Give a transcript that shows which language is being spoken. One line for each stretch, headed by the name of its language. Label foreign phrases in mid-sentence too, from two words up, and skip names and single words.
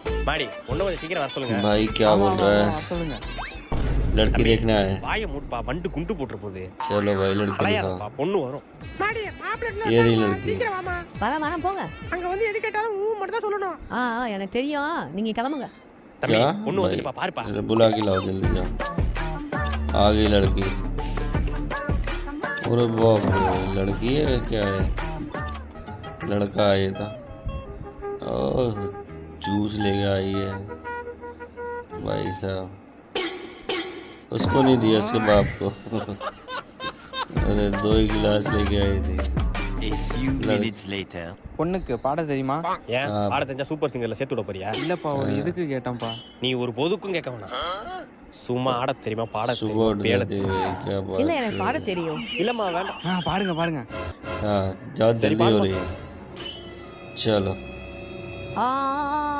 Tamil: மாடி ஒண்ணு கொஞ்சம் சீக்கிரம் வர சொல்லுங்க.
Hindi: भाई क्या बोल रहा है?
Tamil: சொல்லுங்க.
Hindi: लड़की देखना है?
Tamil: வாயை மூடுப்பா, வண்டு குண்டு போட்டுற போகுது.
Hindi: चलो भाई लड़की
Tamil: அலையாதப்பா,
Hindi: दिखाओ।
Tamil: பொண்ணு வரும். மாடி மாப்பிள்ளை
Hindi: ये रही लड़की।
Tamil: வரேன் போங்க. அங்க வந்து எது கேட்டாலும் ஊ மட்டும் தான் சொல்லணும். எனக்கு தெரியும், நீங்க கிளம்புங்க. தம்பி
Hindi: क्या
Tamil: பொண்ணு வந்துப்பா, பாருப்பா.
Hindi: अरे बुला के लाओ जल्दी जाओ। आ गई लड़की। अरे बाप रे, लड़की है क्या है? लड़का आया था। ओह जूस लेके आई है भाई साहब। उसको नहीं दिया, उसके बाप को। अरे 2 ही गिलास लेके आई थी।
English: A few minutes later.
Tamil: பொண்ணுக்கு பாட தெரியுமா? ஏன் ஆ. பாட தெரிஞ்சா சூப்பர் சிங்கர்ல சேர்த்து விட போறியா? இல்லப்பா, ஒரு இதுக்கு கேட்டேன்ப்பா. நீ ஒரு பொதுக்கும் கேட்க வேணாம். சும்மா ஆட தெரியுமா, பாட
Hindi: सुबह
Tamil: தெரியுமா,
Hindi: उठ
Tamil: பேட
Hindi: जाती
Tamil: தெரியுமா?
Hindi: है क्या बात
Tamil: இல்ல எனக்கு
Hindi: है।
Tamil: பாட தெரியும். இல்லம்மா வேண்டாம். பாடுங்க பாடுங்க.
Hindi: हाँ जाओ सही जल्दी बात हो मत- रही है। चलो ஆ